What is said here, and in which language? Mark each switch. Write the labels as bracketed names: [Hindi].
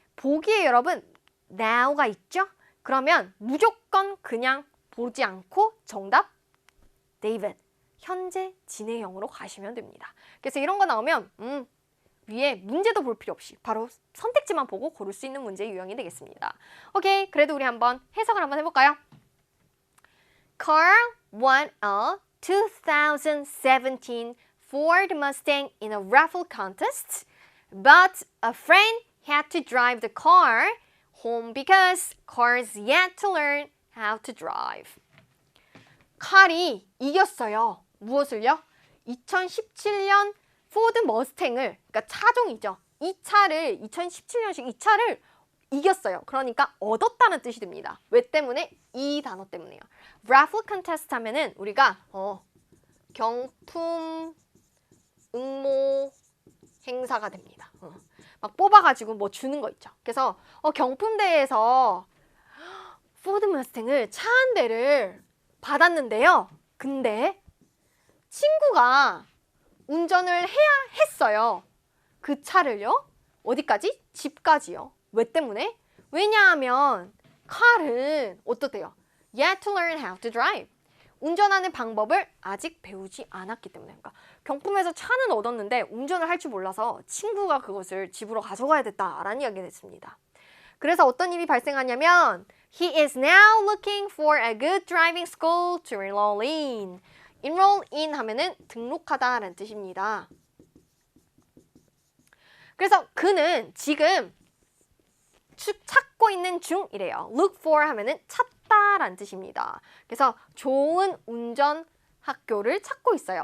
[Korean] 보기에 여러분 now가 있죠? 그러면 무조건 그냥 보지 않고 정답 David, 현재 진행형으로 가시면 됩니다. 그래서 이런 거 나오면 위에 문제도 볼 필요 없이 바로 선택지만 보고 고를 수 있는 문제 유형이 되겠습니다. 오케이, 그래도 우리 한번 해석을 한번 해볼까요? [English] Carl won a 2017 Ford Mustang in a raffle contest, but a friend had to drive the car home because Carl's yet to learn how to drive. [Korean] 칼이 이겼어요. 무엇을요? 2017년 포드 머스탱을, 그러니까 차종이죠. 이 차를 2017년식 이 차를 이겼어요. 그러니까 얻었다는 뜻이 됩니다. 왜 때문에? 이 단어 때문에요. raffle contest 하면은 우리가 경품 응모 행사가 됩니다. 막 뽑아가지고 뭐 주는 거 있죠. 그래서 경품대회에서 포드 머스탱을 차 한 대를 받았는데요. 근데 친구가 운전을 해야 했어요. 그 차를요. 어디까지? 집까지요. 왜 때문에? 왜냐하면 칼은 어떻대요? [English] Yet to learn how to drive. [Korean] 운전하는 방법을 아직 배우지 않았기 때문에. 그러니까 경품에서 차는 얻었는데 운전을 할 줄 몰라서 친구가 그것을 집으로 가져가야 됐다라는 이야기가 됐습니다. 그래서 어떤 일이 발생하냐면 [English] He is now looking for a good driving school to enroll in. [Korean] enroll in 하면은 등록하다라는 뜻입니다. 그래서 그는 지금 찾고 있는 중이래요. look for 하면은 찾다라는 뜻입니다. 그래서 좋은 운전 학교를 찾고 있어요.